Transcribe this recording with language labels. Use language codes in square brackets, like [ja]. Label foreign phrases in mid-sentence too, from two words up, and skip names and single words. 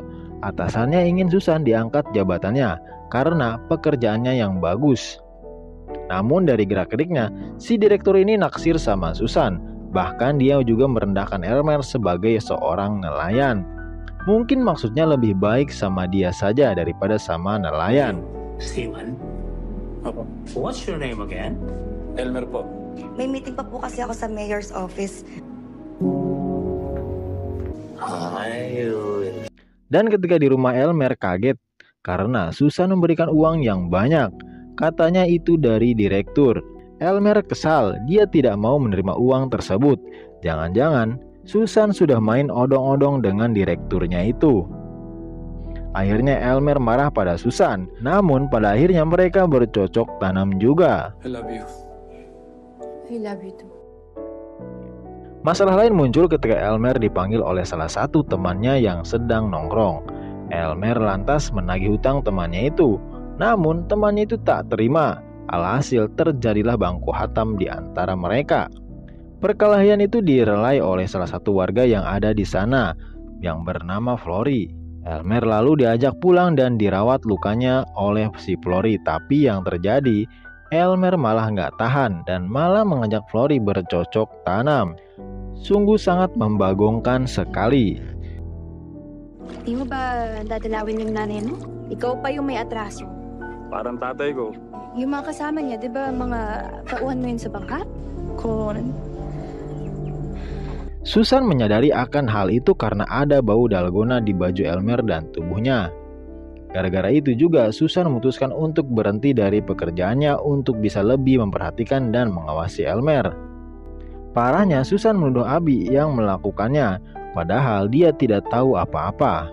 [id] Atasannya ingin Susan diangkat jabatannya karena pekerjaannya yang bagus. Namun dari gerak-geriknya, si direktur ini naksir sama Susan. Bahkan dia juga merendahkan Elmer sebagai seorang nelayan. Mungkin maksudnya lebih baik sama dia saja daripada sama nelayan. [tl] Steven? Opo. [en] What's your name again? [tl] Elmer po. May meeting pa po kasi ako sa [en] mayor's office. [id] Dan ketika di rumah Elmer kaget karena Susan memberikan uang yang banyak. Katanya itu dari direktur. Elmer kesal, dia tidak mau menerima uang tersebut. Jangan-jangan Susan sudah main odong-odong dengan direkturnya itu. Akhirnya Elmer marah pada Susan. Namun pada akhirnya mereka bercocok tanam juga. [en] I love you. I love you too. [id] Masalah lain muncul ketika Elmer dipanggil oleh salah satu temannya yang sedang nongkrong. Elmer lantas menagih hutang temannya itu. Namun temannya itu tak terima. Alhasil terjadilah baku hantam di antara mereka. Perkelahian itu direlai oleh salah satu warga yang ada di sana yang bernama Flory. Elmer lalu diajak pulang dan dirawat lukanya oleh si Flory. Tapi yang terjadi, Elmer malah nggak tahan dan malah mengajak Flory bercocok tanam. Sungguh sangat membagongkan sekali. [tl] Di mo ba dadalawin yung nanay mo? Ikaw pa yung may atraso. Parang tatay ko. Yung mga kasama niya, di ba mga tauhan mo yun sa bangka? Kung [id] Susan menyadari akan hal itu karena ada bau dalgona di baju Elmer dan tubuhnya. Gara-gara itu juga Susan memutuskan untuk berhenti dari pekerjaannya untuk bisa lebih memperhatikan dan mengawasi Elmer. Parahnya Susan menuduh Abi yang melakukannya, padahal dia tidak tahu apa-apa.